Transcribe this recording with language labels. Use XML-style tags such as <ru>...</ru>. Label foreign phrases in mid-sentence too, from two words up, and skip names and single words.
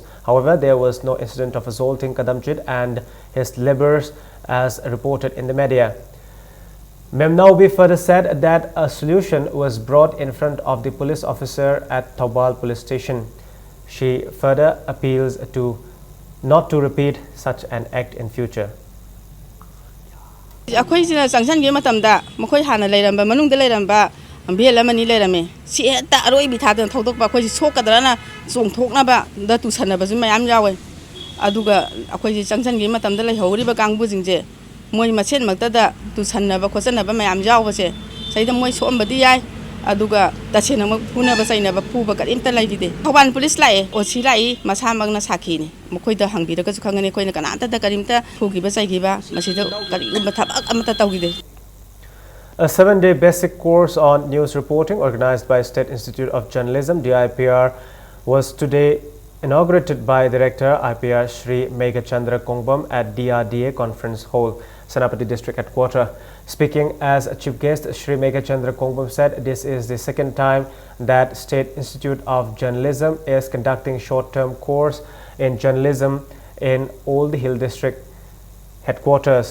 <en>However, there was no incident of assaulting Kadamjid and his laborers as reported in the media. Memnaubi further said that a solution was brought in front of the police officer at Taubal police station. She further appeals to not to repeat such an act in future.</en> <mni>ꯑꯩꯈꯣꯏ ꯁꯤꯅ ꯆꯪꯁꯟꯒꯤ ꯃꯇꯝꯗ ꯃꯈꯣꯏ ꯍꯥꯟꯅ ꯂꯩꯔꯝꯕ ꯃꯅꯨꯡꯗ ꯂꯩꯔꯝꯕ ꯚꯦꯜ ꯑꯃꯅꯤ ꯂꯩꯔꯝꯃꯦ ꯁꯤ ꯍꯦꯛꯇ ꯑꯔꯣꯏꯕꯤ ꯊꯥꯗꯅ ꯊꯧꯗꯣꯛꯄ ꯑꯩꯈꯣꯏꯁꯤ ꯁꯣꯛꯀꯗ꯭ꯔꯅ ꯆꯣꯡꯊꯣꯛꯅꯕꯗ ꯇꯨꯁꯟꯅꯕꯁꯨ ꯃꯌꯥꯝ ꯌꯥꯎꯋꯦ ꯑꯗꯨꯒ ꯑꯩꯈꯣꯏꯁꯤ ꯆꯪꯁꯟꯒꯤ ꯃꯇꯝꯗ ꯂꯩꯍꯧꯔꯤꯕ ꯀꯥꯡꯕꯨꯁꯤꯡꯁꯦ ꯃꯣꯏ ꯃꯁꯦꯟꯃꯛꯇꯗ ꯇꯨꯁꯟꯅꯕ ꯈꯣꯠꯆꯟꯅꯕ ꯃꯌꯥꯝ ꯌꯥꯎꯕꯁꯦ ꯁꯤꯗ ꯃꯣꯏ ꯁꯣꯛꯑꯝꯕꯗꯤ ꯌꯥꯏ ꯑꯗꯨꯒ ꯇꯁꯦꯡꯅꯃꯛ ꯐꯨꯅꯕ ꯆꯩꯅꯕ ꯐꯨꯕ ꯀꯔꯤꯝꯇ ꯂꯩꯈꯤꯗꯦ ꯊꯧꯕꯥꯜ ꯄꯨꯂꯤꯁ ꯂꯥꯛꯑꯦ ꯑꯣꯁꯤ ꯂꯥꯛꯏ ꯃꯁꯥꯃꯛꯅ ꯁꯥꯈꯤꯅꯤ ꯃꯈꯣꯏꯗ ꯍꯪꯕꯤꯔꯒꯁꯨ ꯈꯪꯒꯅꯤ ꯑꯩꯈꯣꯏꯅ ꯀꯅꯥꯝꯇꯗ ꯀꯔꯤꯝꯇ ꯐꯨꯈꯤꯕ ꯆꯩꯈꯤꯕ ꯃꯁꯤꯗ ꯀꯔꯤꯒꯨꯝꯕ ꯊꯕꯛ ꯑꯃꯠꯇ ꯇꯧꯈꯤꯗꯦ.</mni> <en>A 7-day basic course on news reporting organized by State Institute of Journalism (DIPR) was today inaugurated by Director IPR Shri Meghachandra Kongbam at DRDA Conference Hall, Senapati District Headquarters. Speaking as chief guest, Shri Meghachandra Kongbam said this is the second time that State Institute of Journalism is conducting short-term course in journalism in all the Hill District Headquarters.</en>